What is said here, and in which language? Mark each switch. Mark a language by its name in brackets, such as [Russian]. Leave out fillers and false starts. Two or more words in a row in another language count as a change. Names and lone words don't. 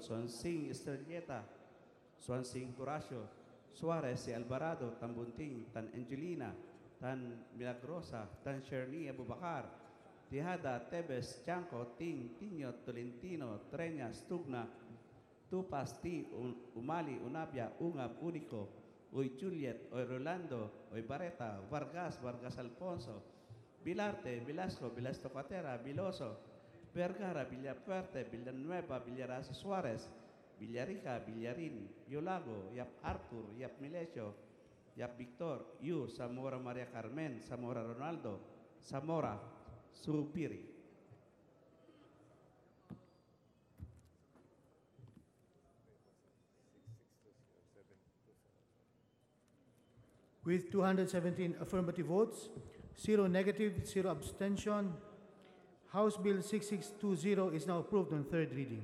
[English] Swansing, Estrelleta, Swansing, Horacio, Suarez, Alvarado, Tambunting, Tan Angelina, Tan Milagrosa, Tan Sherni, Abubakar, Tihada, Tebes, Chanco, Ting, Tiño, Tolentino, Treñas, Tugna, Tupas, Ti, Umali, Unabia, Ungab, Unico, Uy Juliet, Uy Rolando, Uy Barreta, Vargas, Vargas Alfonso, Vilarte, Velasco, Velasco Catera, Viloso, Vergara, Villapuerte, Villanueva, Villarasa Suarez, Villarica, Villarin, Yolago, Yap Arthur, Yap Milesio, Yap Victor, Yu, Zamora Maria Carmen, Zamora Ronaldo, Zamora, Surupiri. With 217 affirmative votes, 0 negative, 0 abstention, House Bill 6620 is now approved on third reading.